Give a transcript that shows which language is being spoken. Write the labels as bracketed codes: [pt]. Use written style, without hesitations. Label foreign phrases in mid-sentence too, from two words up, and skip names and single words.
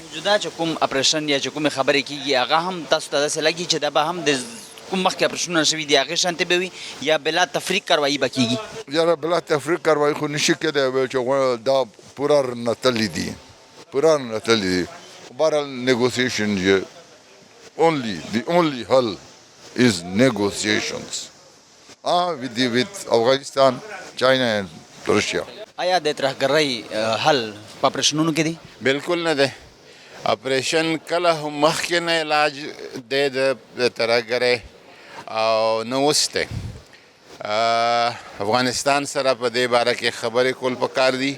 [ps] موجوده چې کوم اپریشن یا چې کومې خبرې کېږي هغه هم تاسو ته داسې لګي چې دا به هم د کوم مخکې اپریشنونه شوي دي هغې شانتې به وي یا بلا تفریق کاروایي به کېږي؟ یاره بلا تفریق کاروایي خو نشي کېدی، ویل چې دا پوره نتلي دي، پوره نتلي دي. [en] بهرحال نیګوسیشن the only hell is negotiations. With Afghanistan, China and Russia. [ps] آیا د ترهګرۍ حل په اپریشنونو کې دی؟ بالکل نه دی. اپریشن کله هم مخکې نه علاج دی د ترهګرۍ او نه اوس دی. افغانستان سره په دې باره کې خبرې کول پکار دي.